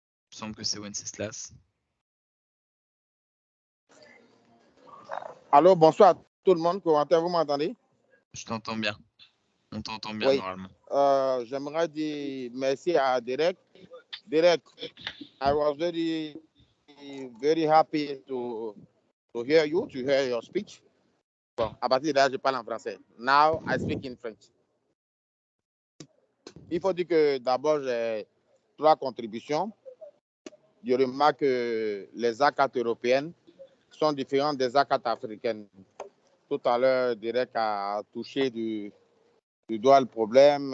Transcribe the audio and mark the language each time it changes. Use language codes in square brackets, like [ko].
[fr] Il me semble que c'est Wenceslas. Allô, bonsoir à tout le monde. Corentin, vous m'entendez? Je t'entends bien. On t'entend bien, oui. Normalement. J'aimerais dire merci à Derek. [en] Derek, I was very happy to hear you, to hear your speech. [fr] Bon, à partir de là, je parle en français. [en] Now, I speak in French. [fr] Il faut dire que d'abord, j'ai 3 contributions. Je remarque que les ACAT européennes sont différentes des ACAT africaines. Tout à l'heure, Derek a touché du doigt le problème.